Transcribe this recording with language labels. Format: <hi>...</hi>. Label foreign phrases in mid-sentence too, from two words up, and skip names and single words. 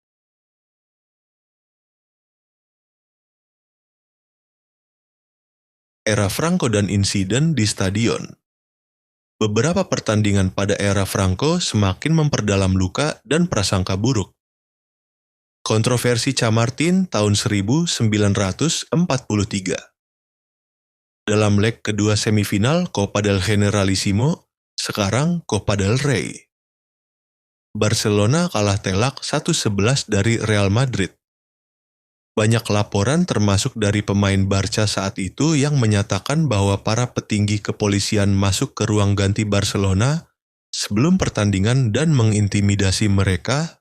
<id>Era Franco dan insiden di stadion. Beberapa pertandingan pada era Franco semakin memperdalam luka dan prasangka buruk. Kontroversi Chamartin tahun 1943. Dalam leg kedua semifinal Copa del Generalissimo, sekarang Copa del Rey. Barcelona kalah telak 1-11 dari Real Madrid. Banyak laporan termasuk dari pemain Barca saat itu yang menyatakan bahwa para petinggi kepolisian masuk ke ruang ganti Barcelona sebelum pertandingan dan mengintimidasi mereka.</id>